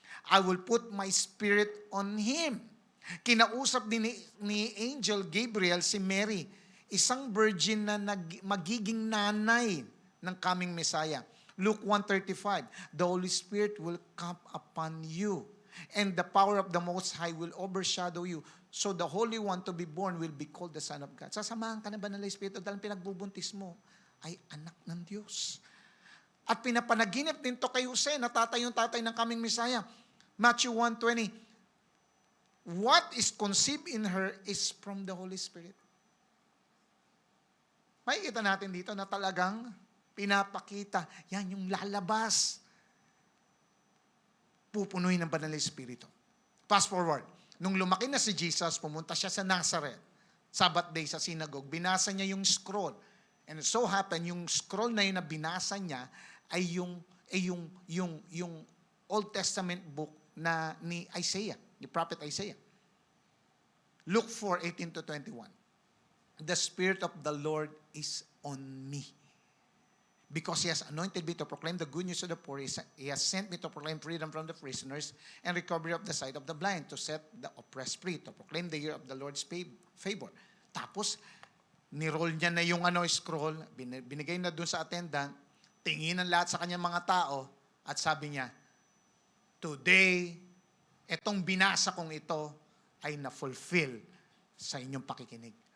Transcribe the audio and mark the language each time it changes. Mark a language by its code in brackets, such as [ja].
[en] I will put my Spirit on Him. [tl] Kinausap din ni Angel Gabriel si Mary, isang virgin na magiging nanay ng coming Messiah. [en] Luke 1:35, the Holy Spirit will come upon you, and the power of the Most High will overshadow you. So the Holy One to be born will be called the Son of God. [tl] Sasamahan ka na ba ng Espiritu dahil pinagbubuntis mo ay anak ng Diyos. At pinapanaginip din to kay Jose, na tatay yung tatay ng coming Messiah. [en] Matthew 1:20, what is conceived in her is from the Holy Spirit. [tl] Makikita natin dito na talagang pinapakita, yan yung lalabas. Pupunuin ng banal na Espiritu. [en] Fast forward. [tl] Nung lumaki na si Jesus, pumunta siya sa Nazareth. Sabbath day sa synagogue. Binasa niya yung scroll. [en] And it so happened, [tl] yung scroll na yun na binasa niya ay yung Old Testament book na ni Isaiah, ni Prophet Isaiah. [en] Luke 4:18 to 21. The Spirit of the Lord is on me, because He has anointed me to proclaim the good news to the poor. He has sent me to proclaim freedom from the prisoners and recovery of the sight of the blind, to set the oppressed free, to proclaim the year of the Lord's favor. [tl] Tapos, niroll niya na yung scroll, binigay na dun sa attendant, tingin ng lahat sa kanyang mga tao, at sabi niya, today, etong binasa kong ito ay na-fulfill sa inyong pakikinig.